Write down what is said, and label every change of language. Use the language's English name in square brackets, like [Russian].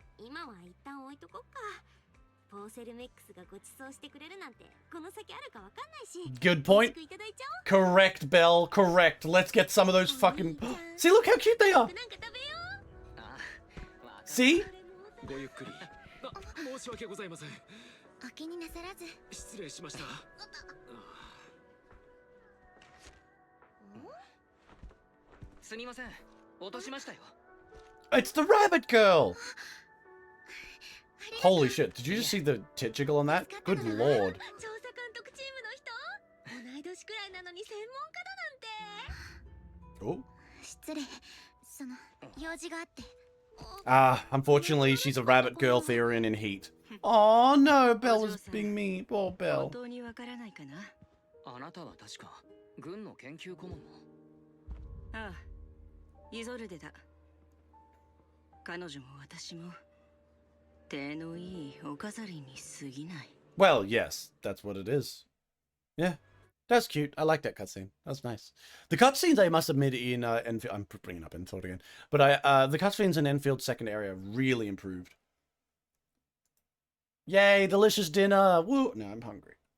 [Japanese] 今は一旦置いとこっか。ポーセルメックスがご馳走してくれるなんてこの先あるかわかんないし。 [English] Good point. [Japanese] いただいちゃおう。 [English] Correct, Bell. Correct. Let's get some of those fucking... See, look how cute they are. [Japanese] なんか食べよう。 [English] See? [Japanese] ごゆっくり。申し訳ございません。お気になさらず。失礼しました。すみません。落としましたよ。 [English] It's the rabbit girl. Holy shit. Did you just see the tit jiggle on that? Good lord. [Japanese] 調査監督チームの人同い年くらいなのに専門家だなんて。 [English] Oh. [Japanese] 失礼。その用事があって。 [English] Unfortunately, she's a rabbit girl Therian in heat. Oh no, Belle was being mean. Poor [Japanese] 本 [English] Belle. [Japanese] 当にわからないかな。あなたは確か軍の研究顧問の。ああ、イゾルデだ。彼女も私も手のいいお飾りに過ぎない。 [English] Well, yes, that's what it is. Yeah, that's cute. I like that cutscene. That's nice. The cutscenes, I must admit, in Enfield, I'm bringing up Enfield again, but the cutscenes in Enfield's second area really improved. Yay, delicious dinner! Woo! No, I'm hungry.